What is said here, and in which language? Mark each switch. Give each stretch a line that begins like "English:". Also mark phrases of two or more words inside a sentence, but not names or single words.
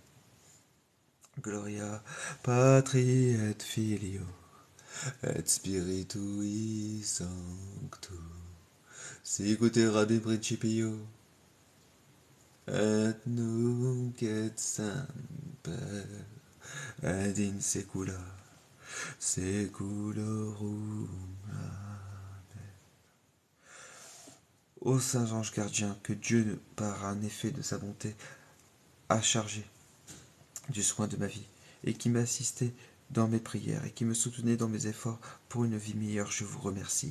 Latin: Gloria Patri et Filio et Spiritui Sancto, sicut erat in principio et nunc et semper et in saecula saeculorum. Amen.
French: Ô saints anges gardiens, que Dieu, par un effet de sa bonté, a chargé du soin de ma vie, et qui m'assistait dans mes prières, et qui me soutenait dans mes efforts pour une vie meilleure, je vous remercie.